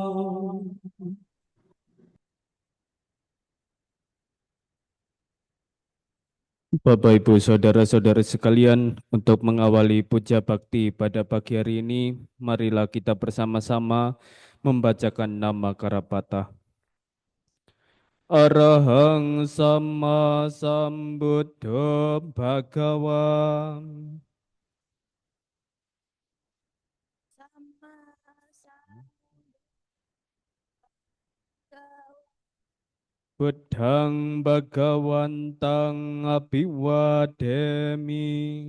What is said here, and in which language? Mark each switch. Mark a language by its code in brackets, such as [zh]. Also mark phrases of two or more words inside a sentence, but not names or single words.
[id] Bapak, Ibu, Saudara-saudara sekalian, untuk mengawali puja bakti pada pagi hari ini, marilah kita bersama-sama membacakan nama Karapata. [pi] Arahang Sama Sambuddho Bhagawa. Buddhang Bhagawantang Abhiwademi.